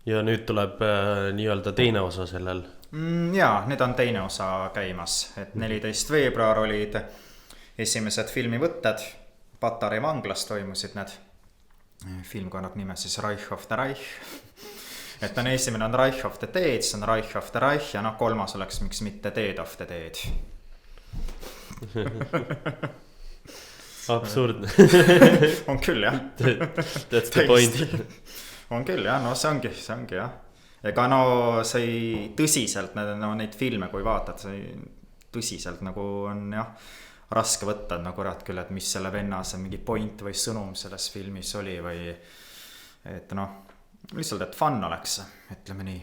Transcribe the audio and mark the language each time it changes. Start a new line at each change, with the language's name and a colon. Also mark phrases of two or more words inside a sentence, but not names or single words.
Estonian: ja nüüd tuleb nii-öelda teine osa sellel. Jaa, nüüd on teine osa käimas, et 14 veebruar olid esimesed filmivõtted. Patarei vanglas toimusid need. Film kannab nime siis Reich of the Reich. Et on esimene on Reich of the Dead, see on Reich of the Reich ja kolmas oleks miks mitte Dead of the Dead. Absurdne. On küll jah.
English: That's the point.
Estonian: On küll jah, no see ongi jah. Ega no see tõsiselt, neid filme kui vaatad, see tõsiselt nagu on jah, raske võtta, no kurat küll, et mis selle venna see mingi point või sõnum selles filmis oli või et lihtsalt, et fun oleks, ütleme nii.